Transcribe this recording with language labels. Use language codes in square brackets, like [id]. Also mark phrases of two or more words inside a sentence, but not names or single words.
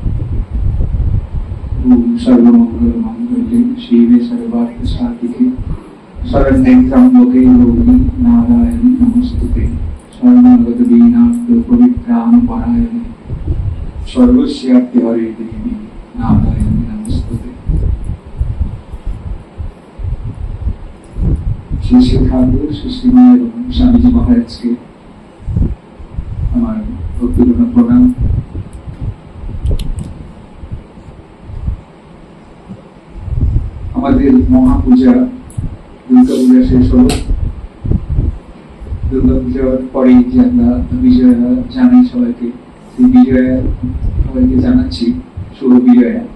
[sa] ओम सर्वमंगल मांगल्ये शिवे सर्वार्थ साधिके शरण्ये त्र्यंबके गौरी नारायणी नमोस्तुते शरणागत दीनार्थ पवित्राण परायणे सर्वस्यार्थ हरे देवी नारायणी नमोस्तुते। [bn] শ্রী শ্রী ঠাকুর শ্রী শ্রীমান এবং স্বামীজি মহারাজকে আমার ভক্তিপূর্ণ প্রণাম। আমাদের মহাপূজা দুর্গা পূজা শেষ হল। দুর্গা পূজার পরে যে আমরা বিজয়া জানাই সবাইকে, সেই বিজয়া সবাইকে জানাচ্ছি শুভ বিজয়া।